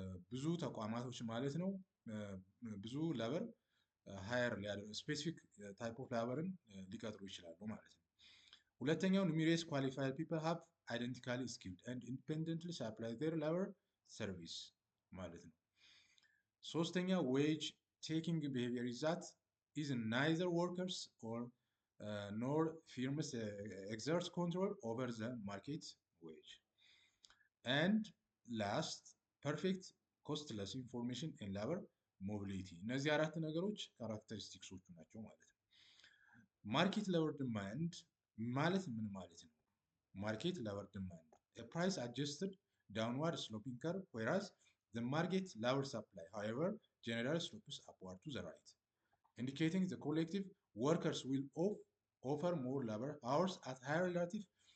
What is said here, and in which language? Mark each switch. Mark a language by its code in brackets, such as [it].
[am] ብዙ ተቋማቶች ማለት ነው ብዙ ሌበር ሃየር ሊያደርጉ ስፔሲፊክ ታይፕ ኦፍ ሌበርን ሊቀጥሩ ይችላሉ ማለት ነው። [en] ሁለተኛው numerous qualified people have identically skilled and independently supply their labor service ማለት ነው። ሶስተኛ wage taking behavior is that is neither workers or nor firms exert control over the market wage. And last perfect costless information and labor mobility [am] እነዚህ አራት ነገሮች ካራክተሪስቲክሶቹ ናቸው ማለት ነው። ማርኬት ሌበር ዲማንድ ማለት ምን ማለት ነው? [en] ማርኬት ሌበር ዲማንድ a price adjusted downward sloping curve whereas the market labor supply however generally slopes upward to the right indicating the collective workers will offer more labor hours at higher relative